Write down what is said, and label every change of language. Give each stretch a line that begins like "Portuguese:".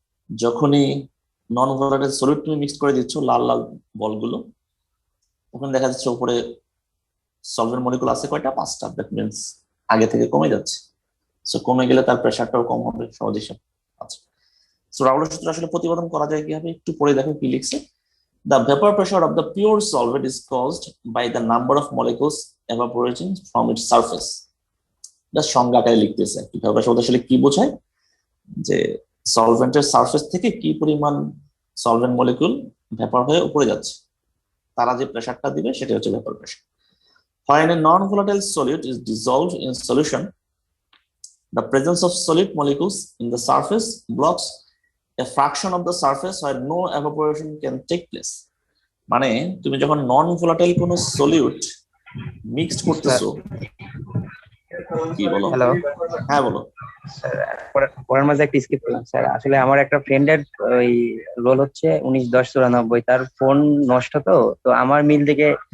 Bangla: যখনই non volatile solid তুমি mix করে দিচ্ছ, লাল লাল বলগুলো, তখন দেখা যাচ্ছে উপরে সলভেন্ট মলিকুল আছে কয়টা? 5টা। দ্যাট মিনস আগে থেকে কমে যাচ্ছে। সো কমে গেলে তার প্রেসারটাও কম হবে, সহজ হিসাব। আচ্ছা, সো রাউলের সূত্র আসলে প্রতিপাদন করা যায় কিভাবে একটু পরে দেখো কি লিখছে।
English: The vapor pressure of the pure solvent is caused by the number of molecules evaporating from its surface.
Bangla: Just সংজ্ঞা আকারে লিখতেছে। ভেপার প্রেসার আসলে কি বোঝায়? যে সলভেন্টের সারফেস থেকে কি পরিমাণ সলভেন্ট মলিকুল ভেপার হয়ে উপরে যাচ্ছে, তারা যে প্রেসারটা দিবে সেটা হচ্ছে vapour pressure.
English: When a non-volatile solute is dissolved in solution, the presence of solid molecules in the surface blocks a fraction of the surface where no evaporation can take place.
Bangla: মানে তুমি যখন নন ভোলাটাইল কোনো solute mixed করতেছো, কি বলো? Hello হ্যাঁ বলো। Sir, পড়ার মাঝে একটা স্কিপ করলাম স্যার। আসলে আমার একটা ফ্রেন্ডের ওই রোল হচ্ছে 19-10-94, তার ফোন নষ্ট, তো তো আমার মিল থেকে।